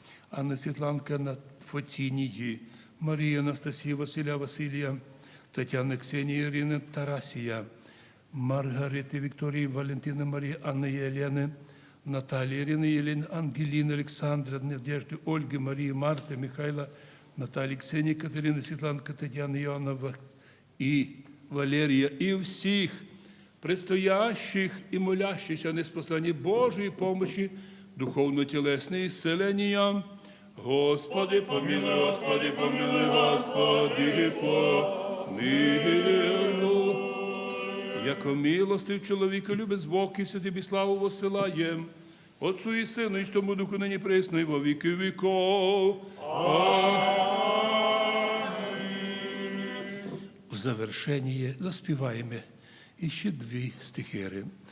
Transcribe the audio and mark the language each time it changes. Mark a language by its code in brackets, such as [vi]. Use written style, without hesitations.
[cu] Анни Світланка, Фоцінії, Марії, Анастасії, Василя, Василія, Тетяни, Ксенії, Ірини, Тарасія, Маргарити, Вікторії, Валентини, Марії, Анни, Єлени, Наталії, Ірини, Єлени, Ангеліни, Олександра, Надежди, Ольги, Марії, Марти, Михайла, Наталії, Ксенії, Катерини, Світланки, Тетяни, Іоанна і Валерія, і всіх предстоящих і молящихся неспосланні Божої помощі, духовно-тілесне ісцелення. Господи, помилуй, Господи, помилуй, Господи, помилуй. Яко милостив чоловіка любить Бог, і тобі славу воссилаєм. Отцу і Сину, і тому Духу нині присно, і во віки віков. [uk] В завершенні заспіваємо іще дві стихири.